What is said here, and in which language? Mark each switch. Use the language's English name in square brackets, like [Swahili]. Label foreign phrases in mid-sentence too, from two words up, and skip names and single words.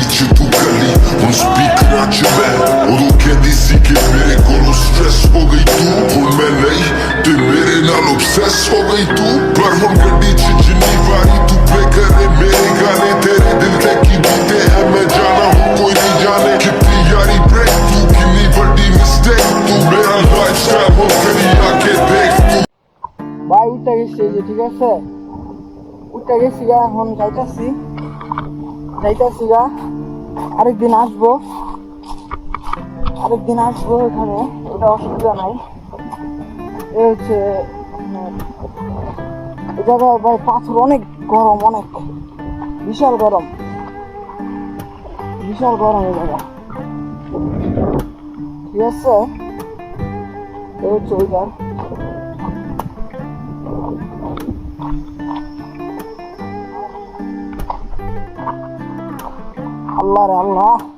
[Punjabi] ਚ ਤੂੰ ਕੱਲੀ ਹੁਣ ਸਪੀਕਰਾਂ ਚ ਮੈਂ ਉਦੋਂ ਕਹਿੰਦੀ ਸੀ ਕਿ ਮੇਰੇ ਕੋਲੋਂ ਸਟ੍ਰੈਸ ਹੋ ਗਈ ਤੂੰ ਹੁਣ ਮੈਂ ਨਹੀਂ ਤੇ ਮੇਰੇ ਨਾਲ obsess ਹੋ ਗਈ ਤੂੰ ਪਰ ਹੁਣ ਗੱਡੀ ਚ ਜਿੰਨੀ ਵਾਰੀ ਤੂੰ ਪਲੇ ਕਰੇ ਮੇਰੇ ਗਾਣੇ ਤੇਰੇ ਦਿਲ ਤੇ ਕੀ ਬੀਤੇ ਹੈ ਮੈਂ ਜਾਣਾ ਹੁਣ ਕੋਈ ਨਹੀਂ ਜਾਣੇ ਕਿੰਨੀ ਯਾਰੀ ਬ੍ਰੇਕ ਤੂੰ ਕਿੰਨੀ ਵੱਡੀ ਮਿਸਟੇਕ ਤੂੰ ਮੇਰਾ ਲਾਈਫਸਟਾਈਲ ਹੋ ਕਰੀ ਆ ਕੇ ਦੇਖ ਤੂੰ [Bangla] ভাই উঠে গেছি এই যে ঠিক আছে উঠে গেছি গা এখন যাইতাছি গা আরেকদিন আসবো এখানে এটা অসুবিধা নাই এ হচ্ছে এই জায়গায় ভাই পাথর অনেক গরম অনেক বিশাল গরম এই জায়গা ঠিক আছে এ হচ্ছে ওইটা আল্লাহ রে আল্লাহ